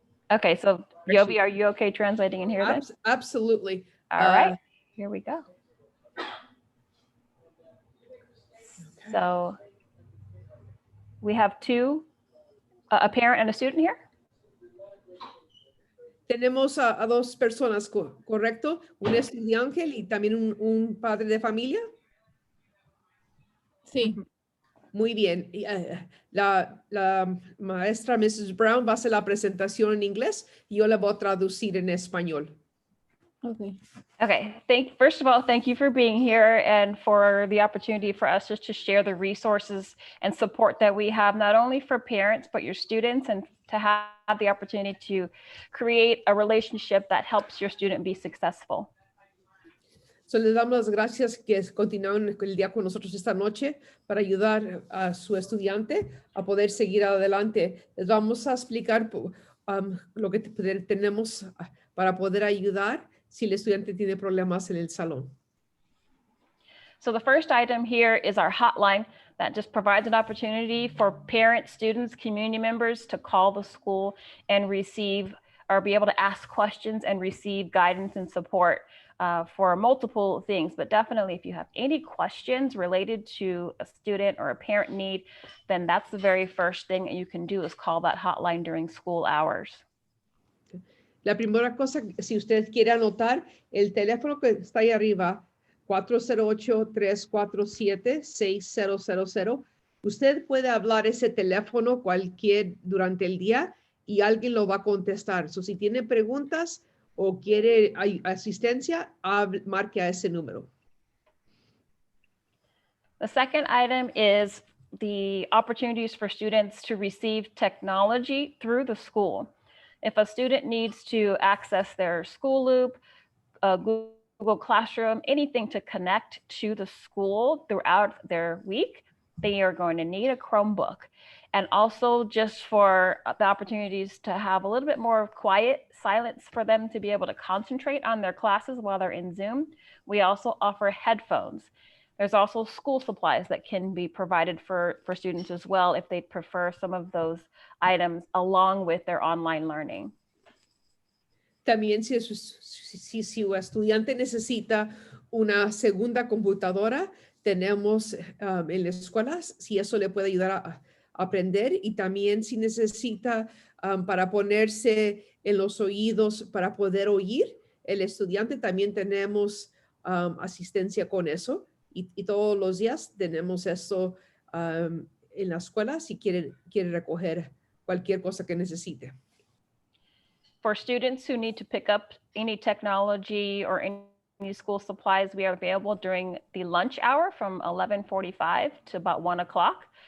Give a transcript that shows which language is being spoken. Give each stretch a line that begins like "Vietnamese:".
English: Okay, so Yovi, are you okay translating in here then? Absolutely. All right, here we go. So we have a parent and a student here.
Spanish: Tenemos a dos personas, ¿correcto? Un estudiante y también un padre de familia. Sí. Muy bien. Y, la maestra Mrs. Brown va a hacer la presentación en inglés y yo la voy a traducir en español.
English: Okay. Okay, first of all, thank you for being here and for the opportunity for us just to share the resources and support that we have, not only for parents, but your students, and to have the opportunity to create a relationship that helps your student be successful.
Spanish: So, les damos las gracias que continuaron el día con nosotros esta noche para ayudar a su estudiante a poder seguir adelante. Les vamos a explicar lo que tenemos para poder ayudar si el estudiante tiene problemas en el salón.
English: So the first item here is our hotline that just provides an opportunity for parents, students, community members to call the school and receive or be able to ask questions and receive guidance and support for multiple things. But definitely, if you have any questions related to a student or a parent need, then that's the very first thing that you can do is call that hotline during school hours.
Spanish: La primera cosa, si usted quiere anotar, el teléfono que está ahí arriba, 408-347-6000. Usted puede hablar ese teléfono durante el día y alguien lo va a contestar. So, si tiene preguntas o quiere asistencia, marque a ese número.
English: The second item is the opportunities for students to receive technology through the school. If a student needs to access their school loop, Google Classroom, anything to connect to the school throughout their week, they are going to need a Chromebook. And also just for the opportunities to have a little bit more quiet silence for them to be able to concentrate on their classes while they're in Zoom, we also offer headphones. There's also school supplies that can be provided for students as well if they prefer some of those items along with their online learning.
Spanish: También si su estudiante necesita una segunda computadora, tenemos en las escuelas, si eso le puede ayudar a aprender, y también si necesita para ponerse en los oídos para poder oír, el estudiante también tenemos asistencia con eso. Y todos los días tenemos eso en la escuela si quiere recoger cualquier cosa que necesite.
English: For students who need to pick up any technology or any school supplies, we are available during the lunch hour from 11:45 to about 1 o'clock.